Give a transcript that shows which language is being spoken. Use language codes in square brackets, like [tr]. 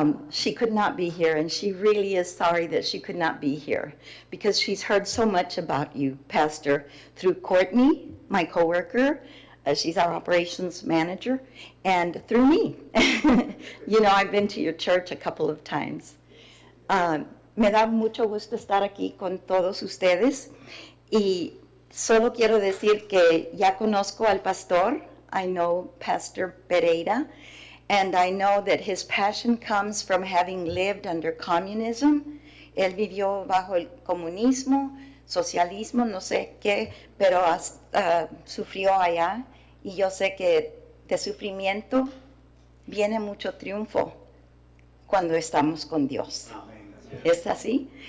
[en] She could not be here, and she really is sorry that she could not be here because she's heard so much about you, Pastor, through Courtney, my coworker. She's our operations manager, and through me. You know, I've been to your church a couple of times. [es] Me da mucho gusto estar aquí con todos ustedes y solo quiero decir que ya conozco al pastor. [en] I know Pastor Pereira, and I know that his passion comes from having lived under communism. [es] Él vivió bajo el comunismo, socialismo, no sé qué, pero sufrió allá, y yo sé que de sufrimiento viene mucho triunfo cuando estamos con Dios. ¿Es así?